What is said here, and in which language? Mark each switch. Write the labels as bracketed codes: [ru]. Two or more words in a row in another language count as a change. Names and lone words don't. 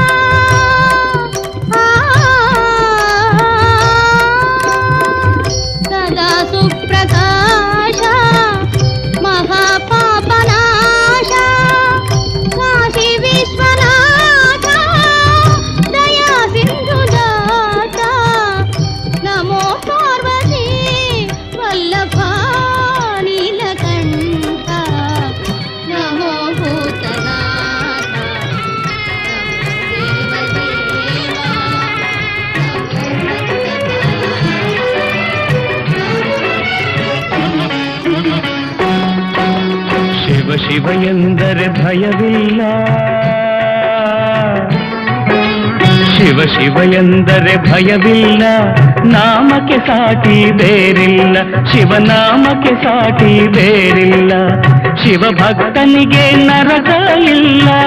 [sa] సదా సుప్రకాశ మహాపాపనాశ కాశీ విశ్వనాథ దయా సింధుదాత నమో పార్వతీ వల్లభా నీలకంఠ నమో భూతనాథ నమో దేవదేవా [kn] ಶಿವ ಶಿವ ಎಂದರೆ ಭಯವಿಲ್ಲ ಶಿವ ಶಿವ ಎಂದರೆ ಭಯವಿಲ್ಲ ನಾಮಕ್ಕೆ ಸಾಟಿ ಬೇರಿಲ್ಲ ಶಿವನಾಮಕ್ಕೆ ಸಾಟಿ ಬೇರಿಲ್ಲ ಶಿವ ಭಕ್ತನಿಗೆ ನರಕ ಇಲ್ಲ